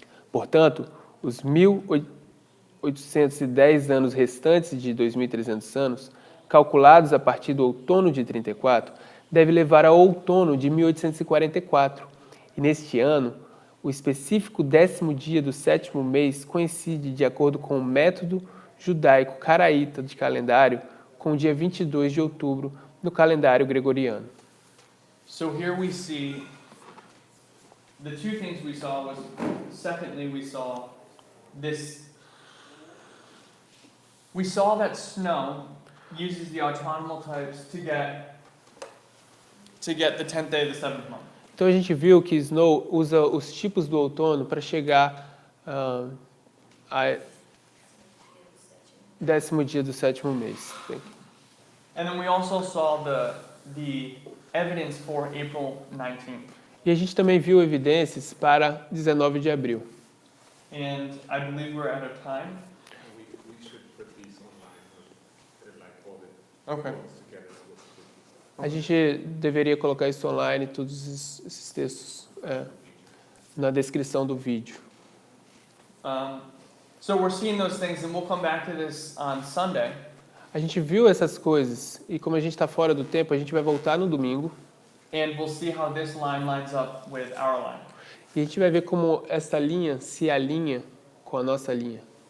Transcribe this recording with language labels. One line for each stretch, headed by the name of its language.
Portuguese: Portanto, os 1.810 anos restantes de 2.300 anos, calculados a partir do outono de 34, deve levar ao outono de 1844. E neste ano, o específico 10º dia do 7º mês coincide, de acordo com o método judaico caraíta de calendário, com o dia 22 de outubro no calendário gregoriano.
English: So here we see the two things we saw was, secondly, we saw that Snow uses the autonomal types to get the 10th day of the 7th month.
Portuguese: Então a gente viu que Snow usa os tipos do outono para chegar a 10º dia do 7º mês.
English: And then we also saw the evidence for April 19th.
Portuguese: E a gente também viu evidências para 19 de abril.
English: And I believe we're out of time. We should put these online, like all the Okay. points together.
Portuguese: A gente deveria colocar isso online, todos esses textos, na descrição do vídeo.
English: So we're seeing those things, and we'll come back to this on Sunday.
Portuguese: A gente viu essas coisas e como a gente está fora do tempo, a gente vai voltar no domingo
English: And we'll see how this line lines up with our line.
Portuguese: e a gente vai ver como essa linha se alinha com a nossa linha.